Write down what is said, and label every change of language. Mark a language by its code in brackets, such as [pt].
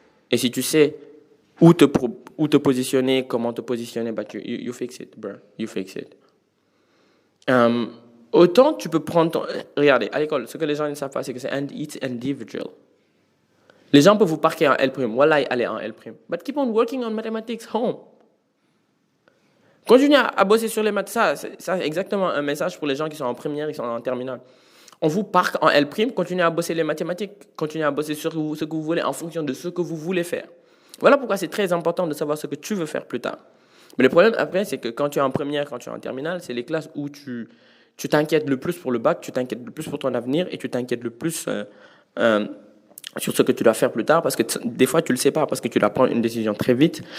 [fr] Et si tu sais où te positionner, comment te positionner, bah [en] you fix it, bro. You fix it. [fr] Autant tu peux prendre regardez, à l'école, ce que les gens ne savent pas, c'est que [en] it's individual. [fr] Les gens peuvent vous parquer en L'. Voilà, allez en L'. [en] But keep on working on mathematics home. [fr] Continuez à bosser sur les maths. Ça, c'est exactement un message pour les gens qui sont en première, qui sont en terminale. On vous parque en L', continuez à bosser les mathématiques, continuez à bosser sur ce que vous voulez en fonction de ce que vous voulez faire. Voilà pourquoi c'est très important de savoir ce que tu veux faire plus tard. Mais le problème après, c'est que quand tu es en première, quand tu es en terminale, c'est les classes où tu t'inquiètes le plus pour le bac, tu t'inquiètes le plus pour ton avenir et tu t'inquiètes le plus sur ce que tu dois faire plus tard parce que des fois tu le sais pas parce que tu dois prendre une décision très vite.